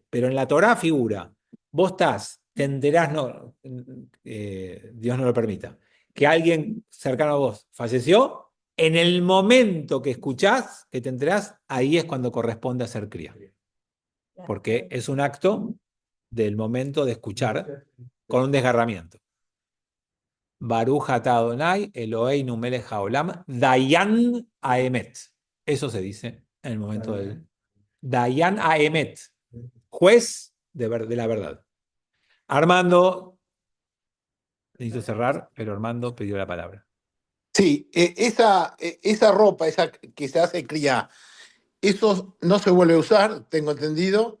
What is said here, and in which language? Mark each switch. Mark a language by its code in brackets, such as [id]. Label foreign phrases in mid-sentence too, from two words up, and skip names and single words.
[es] Pero en la Torá figura, vos te enterás, no, Dios no lo permita, que alguien cercano a vos falleció, en el momento que escuchás, que te enterás, ahí es cuando corresponde hacer cría. Porque es un acto del momento de escuchar con un desgarramiento. [he] ברוך אתה אדוני אלוהינו מלך העולם דיין האמת. [es] Eso se dice en el momento del [he] דיין האמת, [es] juez de la verdad. Armando, necesito cerrar, pero Armando pidió la palabra. Sí, esa ropa, esa que se hace cría, eso no se vuelve a usar, tengo entendido.